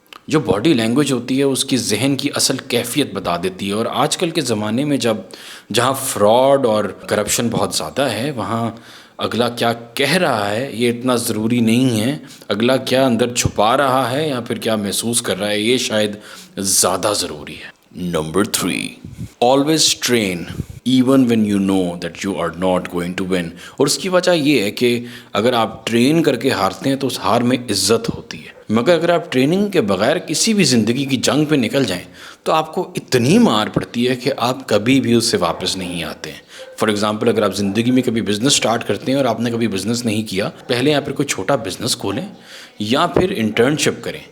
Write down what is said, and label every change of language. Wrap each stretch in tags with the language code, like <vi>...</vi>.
<ur>جو body language ہوتی ہے اس کی ذہن کی اصل کیفیت بتا دیتی ہے. اور آج کل کے زمانے میں جہاں فراڈ اور کرپشن بہت زیادہ ہے، وہاں اگلا کیا کہہ رہا ہے یہ اتنا ضروری نہیں ہے، اگلا کیا اندر چھپا رہا ہے یا پھر کیا محسوس کر رہا ہے، یہ شاید زیادہ ضروری ہے.</ur> <en>Number 3، always train even when you know that you are not going to win.</en> <ur>اور اس کی وجہ یہ ہے کہ اگر آپ ٹرین کر کے ہارتے ہیں تو اس ہار میں عزت ہوتی ہے، مگر اگر آپ ٹریننگ کے بغیر کسی بھی زندگی کی جنگ پہ نکل جائیں تو آپ کو اتنی مار پڑتی ہے کہ آپ کبھی بھی اس سے واپس نہیں آتے ہیں. فار ایگزامپل، اگر آپ زندگی میں کبھی بزنس سٹارٹ کرتے ہیں اور آپ نے کبھی بزنس نہیں کیا، پہلے یا پھر کوئی چھوٹا بزنس کھولیں یا پھر انٹرنشپ کریں.</ur>